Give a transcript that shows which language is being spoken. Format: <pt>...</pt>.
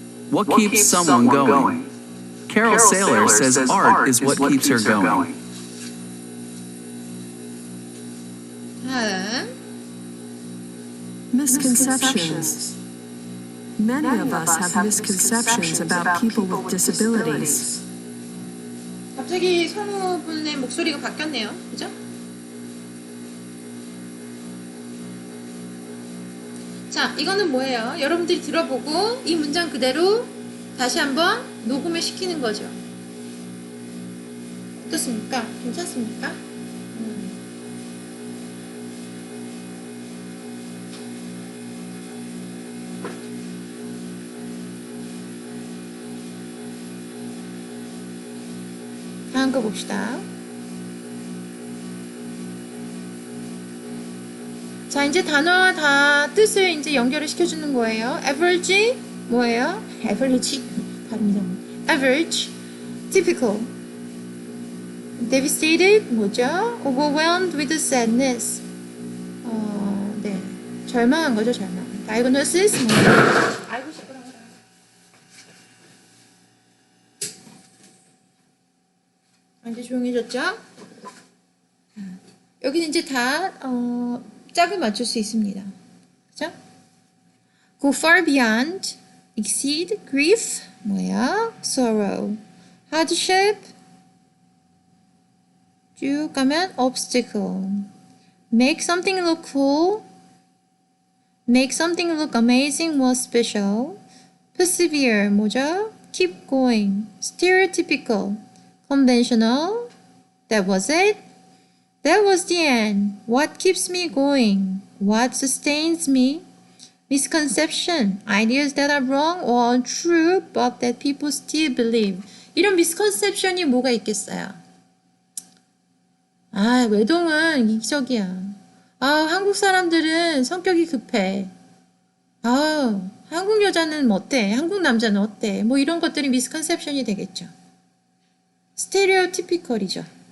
<en>What keeps someone going? Carol Saylor says art is what keeps her going.</en> <ko>다음.</ko> <en>Misconceptions. Many of us have misconceptions about people with disabilities.</en> <ko>갑자기 성우분의 목소리가 바뀌었네요. 그죠? 자, 이거는 뭐예요? 여러분들이 들어보고 이 문장 그대로 다시 한번 녹음을 시키는 거죠. 어떻습니까? 괜찮습니까? 다음 거 봅시다. 자, 이제 단어와 다 뜻을 이제 연결을 시켜주는 거예요. average, 뭐예요? average, 발음이 좀.</ko> <en>average, typical, devastated,</en> <ko>뭐죠?</ko> <en>overwhelmed with sadness.</en> <ko>네. 절망한 거죠, 절망. diagnosis, 뭐예요? 알고 싶구나. 이제 조용해졌죠? 여기는 이제 다 짝을 맞출 수 있습니다. 그죠?</ko> <en>Go far beyond, exceed, grief,</en> <ko>뭐야?</ko> <en>sorrow, hardship, 쭉 가면 obstacle, make something look cool, make something look amazing, more special, persevere,</en> <ko>뭐죠?</ko> <en>keep going, stereotypical, conventional, that was it, that was the end, what keeps me going, what sustains me, misconception, ideas that are wrong or untrue but that people still believe.</en> <ko>이런 misconception이 뭐가 있겠어요? 아, 외동은 이기적이야. 아, 한국 사람들은 성격이 급해. 아, 한국 여자는 어때? 한국 남자는 어때? 뭐 이런 것들이 misconception이 되겠죠. 스테레오티피컬이죠.</ko>